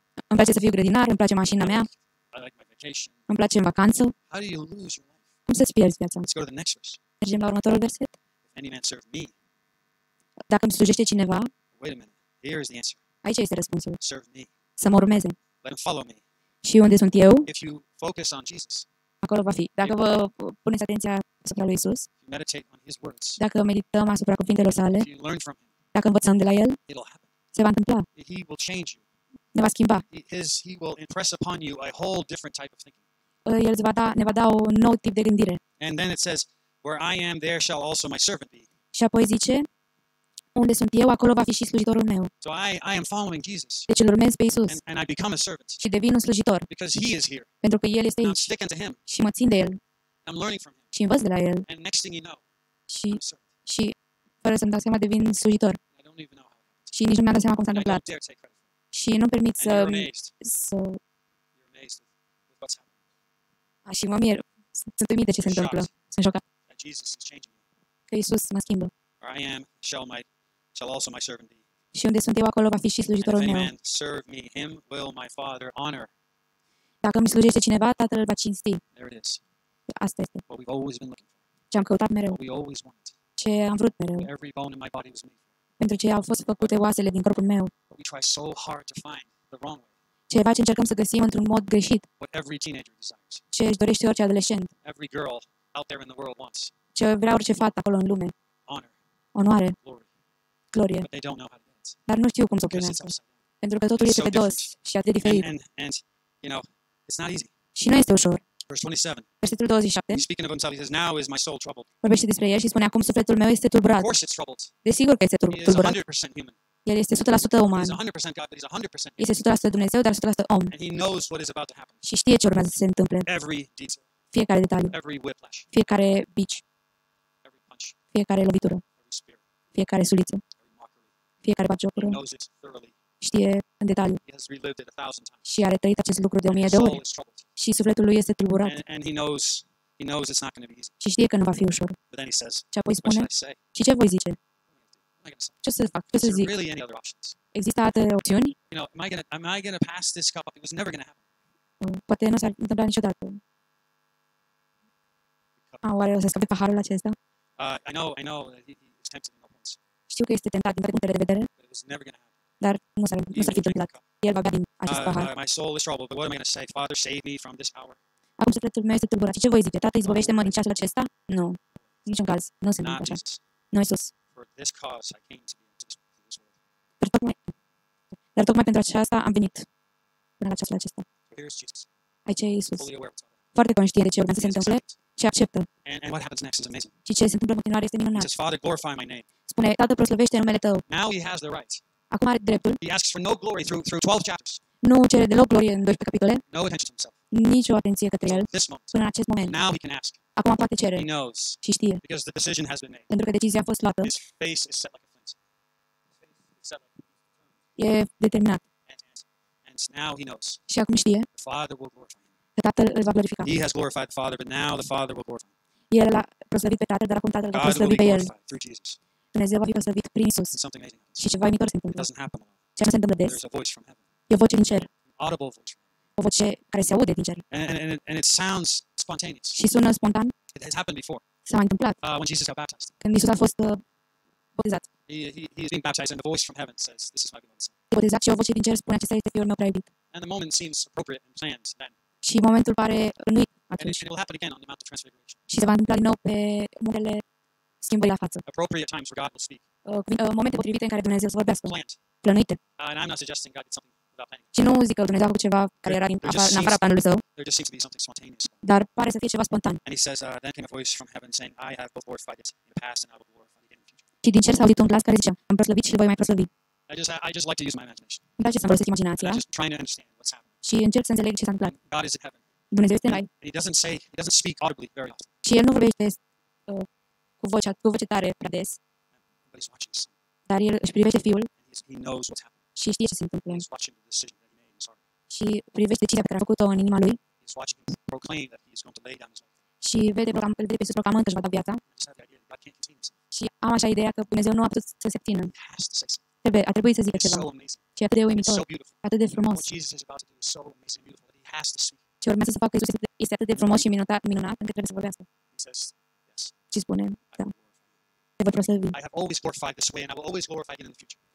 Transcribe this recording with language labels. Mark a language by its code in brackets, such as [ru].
[ro] Îmi place să fiu grădinar, îmi place mașina mea, [en] I like my vacation. [ro] îmi place în vacanță. [en] How do you lose your life? [ro] Cum să-ți pierzi viața? [en] Let's go to the next verse. [ro] Mergem la următorul verset. [en] If any man serve me, [ro] Dacă îmi slujește cineva, [en] wait a minute. Here is the answer. [ro] aici este răspunsul. [en] Serve me. [ro] Să mă urmeze. [en] Let him follow me. [ro] Și unde sunt eu, [en] If you focus on Jesus, [ro] acolo va fi. Dacă vă puneți atenția asupra lui Isus, [en] if you meditate on his words, [ro] dacă medităm asupra cuvintelor sale, [en] if you learn from him, [ro] dacă învățăm de la el, [en] it'll happen. [ro] se va întâmpla. [en] He will change you. [ro] Ne va schimba. [en] He will impress upon you a whole different type of thinking. [ro] El ne va da un nou tip de gândire. [en] And then it says, where I am, there shall also my servant be. [ro] Și apoi zice, unde sunt eu, acolo va fi și slujitorul meu. [en] So I am following Jesus, [ro] Deci îl urmez pe Isus [en] and I become a servant [ro] și devin un slujitor, [en] because he is here. [ro] pentru că El este [en] And I'm [ro] aici [en] sticking to him. [ro] și mă țin de El [en] I'm learning from him. [ro] și învăț de la El [en] And next thing you know, [ro] și, [en] I'm a servant. [ro] și fără să-mi dau seama devin slujitor. [en] I don't even know how it happened. [ro] Și nici nu mi-am dat seama cum s-a [en] And I [ro] întâmplat. [en] don't dare take credit for it. [ro] Și nu permit [en] And you're amazed. You're amazed with what's happening. [ro] și mă mir. Sunt uimit de ce se întâmplă. Sunt șocat [en] That Jesus is changing me. [ro] că Isus mă schimbă. [en] Where I am, shall also my servant be. [ro] Și unde sunt eu, acolo va fi și [en] And if [ro] slujitorul [en] any [ro] meu. [en] man serve me, him will my Father honor. [ro] Dacă îmi slujește cineva, Tatăl îl va cinsti. [en] There it is. [ro] Asta este [en] What we've always been looking for. [ro] ce am căutat mereu, [en] What we always wanted. [ro] ce am vrut mereu, [en] Every bone in my body was made for. [ro] pentru ce au fost făcute oasele din corpul meu. [en] But we try so hard to find the wrong way. [ro] Ceva ce încercăm să găsim într-un mod greșit, [en] What every teenager desires. [ro] ce își dorește orice adolescent, [en] Every girl out there in the world wants. [ro] ce vrea orice fată acolo în lume, [en] Honor, [ro] onoare, [en] glory. [ro] glorie, [en] But they don't know how to get it. [ro] dar nu știu cum să o [en] Because it's [ro] primească, [en] upside down. [ro] pentru că totul [en] It's [ro] este [en] so [ro] pe dos [en] different. [ro] și atât de diferit. [en] And you know, it's not easy. [ro] Și nu este ușor. [en] Verse 27. [ro] Versetul 27 [en] He's speaking of himself. He says, now is my soul troubled. [ro] vorbește despre el și spune, acum sufletul meu este tulburat. [en] Of course it's troubled. [ro] Desigur că este [en] He is [ro] tulburat. [en] 100% human. [ro] El este 100% uman. [en] He's 100% God, but he's 100% human. [ro] Este 100% Dumnezeu, dar 100% om. [en] And he knows what is about to happen. [ro] Și știe ce urmează să se întâmple. [en] Every detail, [ro] Fiecare detaliu, [en] every whiplash, [ro] fiecare bici, [en] every punch, [ro] fiecare lovitură, [en] every spear, [ro] fiecare suliță, [en] every mockery. [ro] fiecare [en] He [ro] batjocură. [en] knows it thoroughly. [ro] știe în detaliu [en] He has relived it 1,000 times. [ro] și a retrăit acest lucru de 1000 [en] His [ro] de [en] soul [ro] ori [en] is troubled. [ro] și sufletul lui este tulburat [en] And he knows it's not going to be easy. [ro] și știe că nu va fi ușor. [en] But then he says, [ro] Și apoi [en] what [ro] spune, [en] should I say? [ro] și ce voi zice? [en] What am I going to say? [ro] Ce să fac? Ce [en] Is [ro] să [en] there [ro] zic? [en] really any other options? [ro] Există alte opțiuni? [en] You know, am I going to pass this cup up? It was never going to happen. [ro] Poate nu s-ar întâmpla niciodată. Oare o să scape paharul acesta? [en] I know that he was tempted in all points, [ro] Știu că este tentat din toate punctele de vedere, [en] but it was never going to happen. [ro] dar nu s-ar [en] He [ro] fi [en] will drink the [ro] întâmplat. [en] cup. [ro] El va bea din acest pahar. [en] My soul is troubled, but what am I going to say? Father, save me from this hour. [ro] Acum sufletul meu este tulburat. Și ce voi zice? Tată, izbăvește-mă din ceasul acesta? Nu. În niciun caz. Nu se întâmplă [en] Not [ro] așa. [en] Jesus. [ro] Nu, Iisus. [en] For this cause I came to be into this world. [ro] Dar tocmai pentru aceasta am venit până la ceasul acesta. [en] So here's Jesus, [ro] Aici e Iisus. [en] fully aware of what's happening. [ro] Foarte conștient de ce urmează să se întâmple și acceptă. [en] And what happens next is amazing. [ro] Și ce se întâmplă în continuare este [en] He [ro] minunat. [en] says, Father, glorify my name. [ro] Spune, Tată, proslăvește numele Tău. [en] Now he has the right. [ro] Acum are dreptul. [en] He asks for no glory through 12 chapters. [ro] Nu cere deloc glorie în 12 capitole, [en] No attention to himself. [ro] nici o atenție către El [en] Until this moment. [ro] până în acest moment. [en] Now he can ask. [ro] Acum poate cere [en] He knows [ro] și știe, [en] because the decision has been made. [ro] pentru că decizia a fost luată. [en] His face is set like a flint. It's set like [ro] E determinat. [en] and now he knows [ro] Și acum știe [en] the Father will glorify him. [ro] că Tatăl îl va glorifica. [en] He has glorified the Father, but now the Father will glorify him. [ro] El l-a proslăvit pe Tatăl, dar acum Tatăl va [en] God will [ro] proslăvi [en] be [ro] pe El. [en] glorified through Jesus. [ro] Dumnezeu va fi proslăvit prin Isus. [en] And something amazing happens. [ro] Și ceva uimitor se [en] It [ro] întâmplă. [en] doesn't happen a lot. [ro] Ce nu se întâmplă des? [en] There's a voice from heaven, [ro] E o voce din cer. [en] an audible voice from heaven. [ro] O voce care se aude din cer. [en] And it sounds spontaneous. [ro] Și sună spontan. [en] It has happened before. [ro] S-a mai întâmplat. [en] When Jesus got baptized. [ro] Când Isus a fost botezat. [en] He is being baptized and the voice from heaven says, this is my beloved son. [ro] Botezat și o voce din cer spune, acesta este Fiul meu prea iubit. [en] And the moment seems appropriate and planned then. [ro] Și momentul pare rănuit [en] And [ro] atunci. [en] it will happen again on the Mount of Transfiguration. [ro] Și se va întâmpla din nou pe muntele schimbării la față. [en] Appropriate times where God will speak. [ro] Momente potrivite în care Dumnezeu să vorbească. [en] Planned. [ro] Plănuite. [en] And I'm not suggesting God did something without planning. [ro] Și nu zic că Dumnezeu a făcut ceva care era în afara planului său, [en] There just seems to be something spontaneous. [ro] dar pare să fie ceva spontan. [en] And he says, then came a voice from heaven saying, I have both glorified it in the past and I will glorify it again in the future. [ro] Și din cer s-a auzit un glas care zicea, am proslăvit și îl voi mai proslăvi. [en] I just like to use my imagination. [ro] Îmi place să-mi folosesc [en] And [ro] imaginația [en] I'm just trying to understand what's happening. [ro] și încerc să înțeleg ce s-a întâmplat. [en] God is in heaven. [ro] Dumnezeu este în rai [en] And he doesn't speak audibly very often. [ro] și El nu vorbește cu voce tare prea des, [en] But he's watching his son. [ro] dar El își privește Fiul [en] And he knows what's happening. [ro] și știe ce se întâmplă. [en] He's watching the decision that he made in his heart. [ro] Și privește decizia pe care a făcut-o în inima Lui [en] He's watching him proclaim that he's going to lay down his life. [ro] și îl vede pe Iisus proclamând că își va da viața. [en] I just have the idea that God can't contain himself. [ro] Și am așa ideea că Dumnezeu nu a putut să se țină. [en] He has to say something. [ro] A trebuit să zică [en] It's [ro] ceva. [en] so amazing. [ro] Și atât de [en] It's [ro] uimitor, [en] so beautiful. [ro] atât de frumos. [en] What Jesus is about to do is so amazing and beautiful that he has to speak. [ro] Ce urmează să facă Iisus este atât de frumos și minunat încât trebuie să vorbească. [en] He says, yes, [ro] Și spune, [en] I [ro] te voi proslăvi. [en] I have always glorified this way and I will always glorify it in the future.